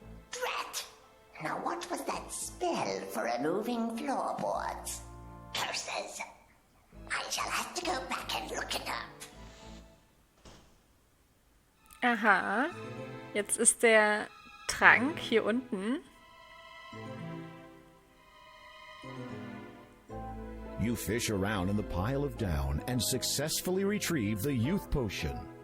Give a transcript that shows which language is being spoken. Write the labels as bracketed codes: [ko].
[en] Drat! Now what was that spell for removing floorboards? Curses. I shall have to go back and look it up. Aha. [de] Jetzt ist der Trank hier unten. [en] You fish around in the pile of down and successfully retrieve the youth potion.